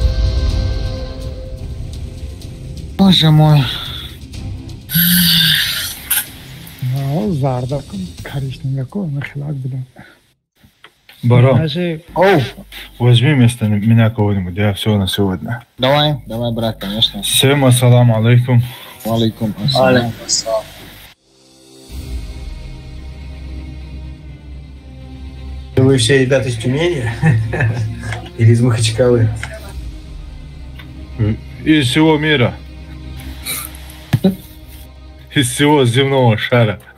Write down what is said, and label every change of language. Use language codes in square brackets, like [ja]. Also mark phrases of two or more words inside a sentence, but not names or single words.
[ru] Боже мой. Ну, зарда, коричневый какой, нахилак, блин. Барон, Даже... возьми вместо меня кого-нибудь, я все на сегодня. Давай, брат, конечно. Всем [ar] السلام عليكم. عليكم السلام. [ru] Вы все ребята из Тюмени? Или из Махачкалы? Из всего мира. Из всего земного шара.